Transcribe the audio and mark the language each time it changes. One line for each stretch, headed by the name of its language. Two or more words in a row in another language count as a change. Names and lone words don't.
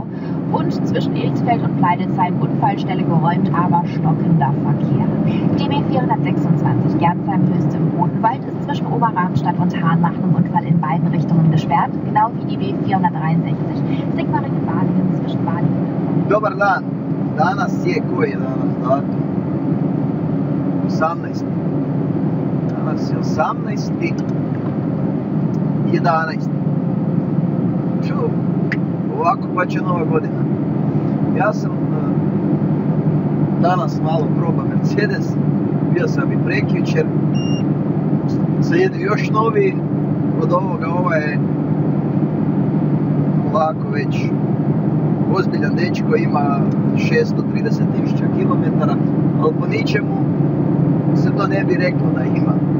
German: Und zwischen Ilsfeld und Pleidelsheim Unfallstelle geräumt, aber stockender Verkehr. Die B 426 Gernsheim-Höchst im Odenwald ist zwischen Oberramstadt und Hahn nach einem Unfall in beiden Richtungen gesperrt, genau wie die B 463 Sigmaringen-Balingen zwischen Balingen.
Serbian: Dobar dan, danas je koji je danas datum? 18. Danas je 18. 11. Ovako pa će Nova godina. Ja sam danas malo probao Mercedes, bio sam i prekjučer, sad je još noviji od ovoga, ova je ovako već ozbiljan dečko, ima 630.000 km, ali po ničemu se to ne bi reklo da ima.